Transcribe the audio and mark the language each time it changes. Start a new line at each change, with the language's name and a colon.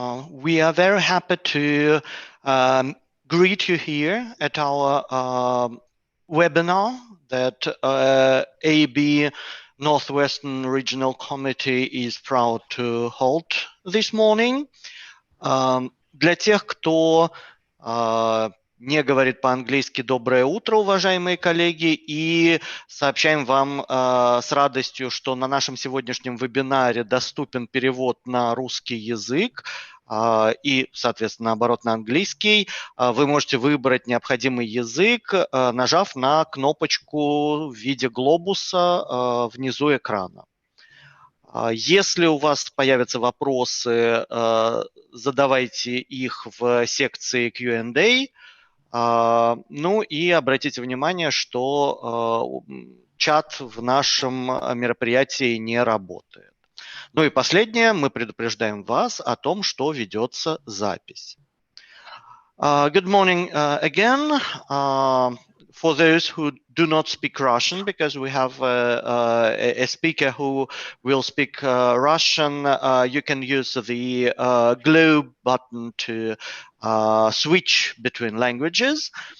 English: We are very happy to greet you here at our webinar that AB Northwestern Regional Committee is proud to hold this morning.
Russian: Для тех, кто не говорит по-английски, доброе утро, уважаемые коллеги, и сообщаем вам с радостью, что на нашем сегодняшнем вебинаре доступен перевод на русский язык и, соответственно, наоборот, на английский. Вы можете выбрать необходимый язык, нажав на кнопочку в виде глобуса внизу экрана. Если у вас появятся вопросы, задавайте их в секции Q&A. Ну и обратите внимание, что чат в нашем мероприятии не работает. Ну и последнее, мы предупреждаем вас о том, что ведется запись.
English: Good morning again. For those who do not speak Russian, because we have a speaker who will speak Russian, you can use the globe button to switch between languages.